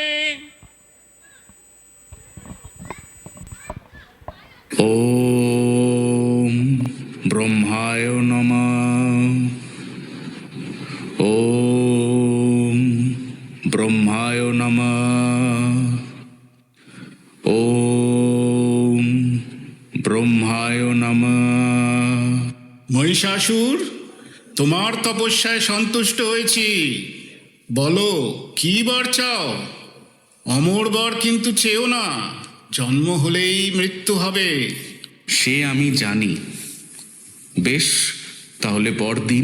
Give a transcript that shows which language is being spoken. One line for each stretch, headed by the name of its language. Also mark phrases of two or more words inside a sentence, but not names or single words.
Sanskrit: ओम ब्रह्माय नमः। ओम ब्रह्माय नमः। ओम ब्रह्माय नमः।
Bangla: মহিষাসুর, তোমার তপস্যায় সন্তুষ্ট হয়েছি। বলো কি বর চাও? অমর বর কিন্তু চেও না, জন্ম হলেই মৃত্যু হবে। সে আমি জানি। বেশ, তাহলে বর দিন।